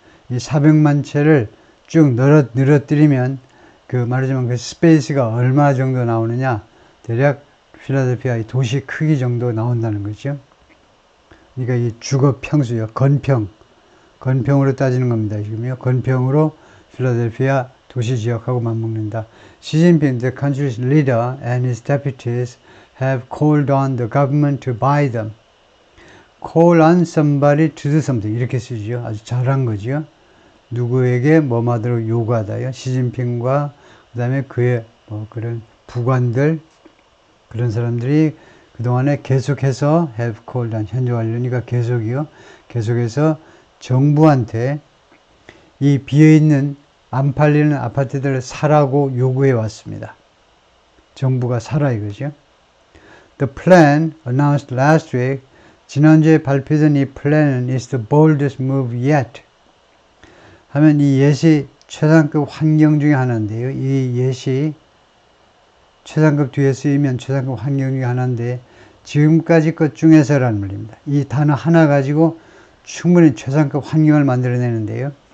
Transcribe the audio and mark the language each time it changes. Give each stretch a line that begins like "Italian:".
Korean: 이 400만 채를 쭉 늘어뜨리면 그 말하자면 그 스페이스가 얼마 정도 나오느냐, 대략 필라델피아 이 도시 크기 정도 나온다는 거죠. 그러니까 이 주거 평수요, 건평으로 따지는 겁니다. 지금요, 건평으로 필라델피아 도시 지역하고 맞먹는다.
English: 시진핑, the country's leader and his deputies have called on the government to buy them. Call on somebody to do something.
Korean: 이렇게 쓰죠. 아주 잘한 거죠. 누구에게 뭐마저로 요구하다요. 시진핑과 그 다음에 그의 뭐 그런 부관들, 그런 사람들이 그동안에 계속해서 have called on 현재 완료니까 계속이요. 계속해서 정부한테 이 비어있는 안 팔리는 아파트들을 사라고 요구해 왔습니다. 정부가 사라 이거죠.
English: The plan announced last week,
Korean: 지난주에 발표된 이 플랜은
English: is the boldest move yet.
Korean: 하면 이 예시 최상급 환경 중에 하나인데요. 이 예시 최상급 뒤에 쓰이면 최상급 환경 중에 하나인데 지금까지 것 중에서라는 말입니다. 이 단어 하나 가지고 충분히 최상급 환경을 만들어내는데요.